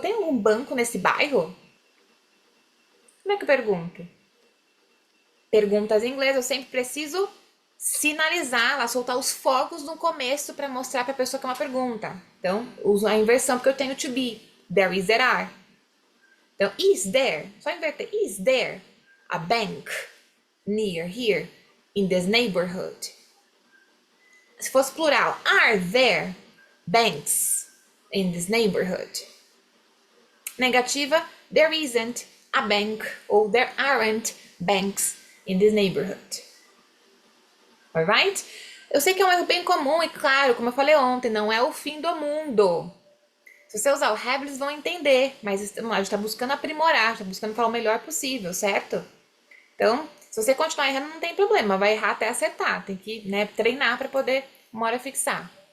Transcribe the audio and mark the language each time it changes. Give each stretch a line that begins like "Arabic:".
Portuguese: Tem algum banco nesse bairro? Como é que eu pergunto? Perguntas em inglês, eu sempre preciso sinalizar, lá, soltar os fogos no começo para mostrar para a pessoa que é uma pergunta. Então, uso a inversão porque eu tenho to be.
English: There is, there are.
Portuguese: Então,
English: is there,
Portuguese: só inverter,
English: is there a bank near here in this neighborhood?
Portuguese: Se fosse plural,
English: are there banks in this neighborhood?
Portuguese: Negativa,
English: there isn't a bank
Portuguese: ou
English: there aren't banks in this neighborhood. Alright?
Portuguese: Eu sei que é um erro bem comum e claro, como eu falei ontem, não é o fim do mundo. Se você usar o have, eles vão entender, mas a gente está buscando aprimorar, está buscando falar o melhor possível, certo? Então, se você continuar errando, não tem problema, vai errar até acertar, tem que, né, treinar para poder uma hora fixar.